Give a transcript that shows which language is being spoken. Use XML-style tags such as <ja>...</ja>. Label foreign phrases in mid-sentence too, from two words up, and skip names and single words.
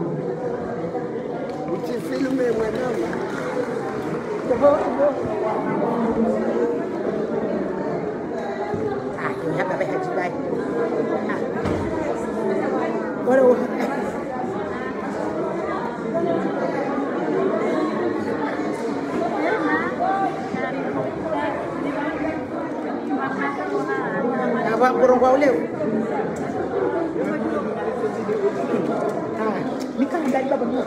<fr>Tu filmes moi-même. Ah, il y a pas de bail. Voilà.</fr> <ms>Apa burung kau leu? Ni kan dari bawah.</ms>